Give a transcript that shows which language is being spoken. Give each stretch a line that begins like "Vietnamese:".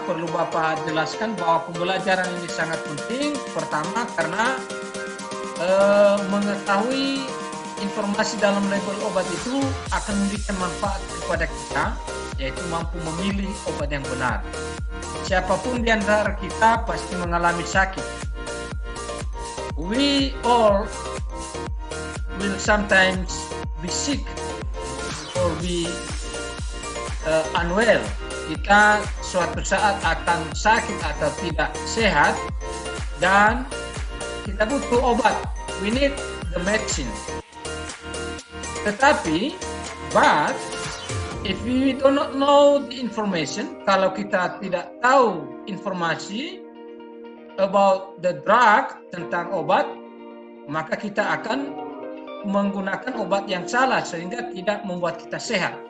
Indonesian: Perlu Bapak jelaskan bahwa pembelajaran ini sangat penting. Pertama, karena mengetahui informasi dalam label obat itu akan memberikan manfaat kepada kita, yaitu mampu memilih obat yang benar. Siapapun di antara kita pasti mengalami sakit.
English: We all will sometimes be sick or be unwell.
Indonesian: Kita suatu saat akan sakit atau tidak sehat dan kita butuh obat.
English: We need the medicine.
Indonesian: Tetapi,
English: but if we do not know the information,
Indonesian: kalau kita tidak tahu informasi
English: about the drug,
Indonesian: tentang obat, maka kita akan menggunakan obat yang salah sehingga tidak membuat kita sehat.